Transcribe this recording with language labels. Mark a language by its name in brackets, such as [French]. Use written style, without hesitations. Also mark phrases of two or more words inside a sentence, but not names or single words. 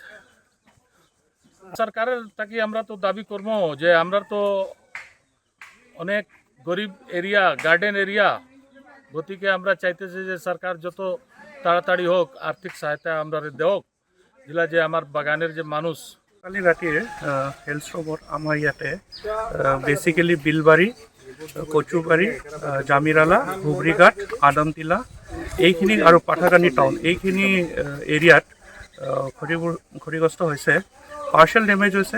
[Bangla] সরকারের তাকে আমরা তো দাবি করবো যে আমরা তো অনেক গরিব এরিয়া, [English] garden area, [Bangla] গতিকে আমরা চাইতেছি যে সরকার যত তাড়াতাড়ি হোক আর্থিক সহায়তা আমরা দেওক, যেটা যে আমার বাগানের যে মানুষ। [Assamese] কালি ৰাতিয়ে হেলষ্ট্ৰমত আমাৰ ইয়াতে বেচিকেলি বিলবাৰী, কচুবাৰী, জামিৰালা, বুবৰিঘাট, আদমটিলা এইখিনি আৰু পাথাৰকান্দি টাউন এইখিনি এৰিয়াত ক্ষতিগ্ৰস্ত হৈছে। [English] partial damage [Assamese] হৈছে।